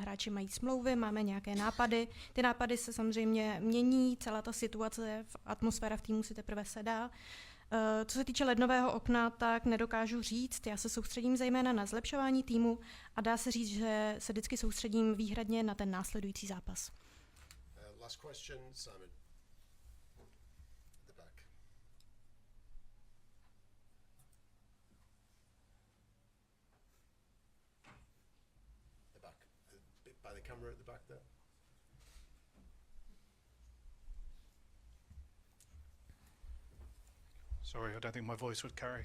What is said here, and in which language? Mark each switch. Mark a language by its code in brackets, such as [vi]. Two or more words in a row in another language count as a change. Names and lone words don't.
[cs] Hráči mají smlouvy, máme nějaké nápady. Ty nápady se samozřejmě mění, celá ta situace, atmosféra v týmu si teprve sedá. Co se týče lednového okna, tak nedokážu říct. Já se soustředím zejména na zlepšování týmu a dá se říct, že se vždycky soustředím výhradně na ten následující zápas. [en] Last question, Simon. By the camera at the back there. Sorry, I don't think my voice would carry.